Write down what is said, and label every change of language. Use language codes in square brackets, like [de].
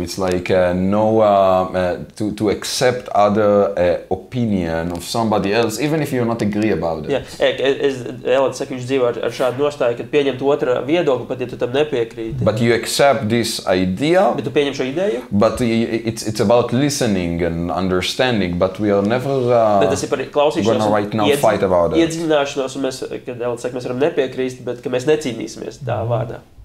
[en] It's like to accept other opinion of somebody else, even if you're not agree about it. [lv] Elad saka, viņš dzīvo ar šādu nostāju, kad pieņemt otra viedokli, pat ja tu tam nepiekrīti. [en] But you accept this idea. [lv] Bet tu pieņem šo ideju. [en] But it's about listening and understanding. But we are never gonna right now fight about it. [lv] Iedziļināšanos, un mēs, kad Elad saka, mēs varam nepiekrīst, bet ka mēs necīnīsimies tā vārdā.